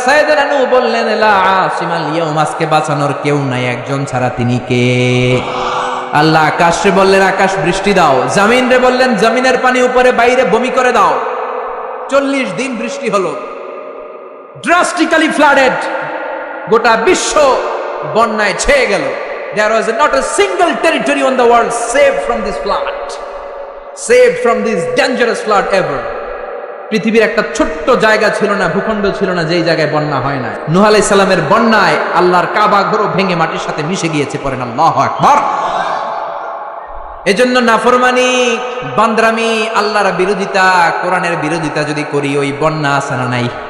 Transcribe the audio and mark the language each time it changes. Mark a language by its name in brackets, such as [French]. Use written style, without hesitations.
[Bangla] সাইয়েদনা নূহ বললেন [Arabic] লা আসিমাল ইয়াউম, [Bangla] আজকে বাঁচানোর কেউ নাই একজন ছাড়া, তিনি কে? আল্লাহ আকাশে বললেন আকাশ বৃষ্টি দাও, জমিন রে বললেন জমিনের পানি উপরে বাইরে বমি করে দাও। 40 দিন বৃষ্টি হলো, [English] drastically flooded, [Bangla] গোটা বিশ্ব বন্যায় ছেয়ে গেল। [English] There was not a single territory on the world saved from this flood, saved from this dangerous flood ever. [Bangla] পৃথিবীর একটা ছোট্ট জায়গা ছিল না, ভূখণ্ড ছিল না যেই জায়গায় বন্যা হয় না। নূহ আলাইহিস সালামের বন্যায় আল্লাহর কাবা ঘরও ভেঙে মাটির সাথে মিশে গিয়েছে। পড়েন আল্লাহু আকবার। এজন্য নাফরমানি, বান্দরামি, আল্লাহর বিরোধিতা, কোরআনের বিরোধিতা যদি করি, ওই বন্যা আছে না নাই?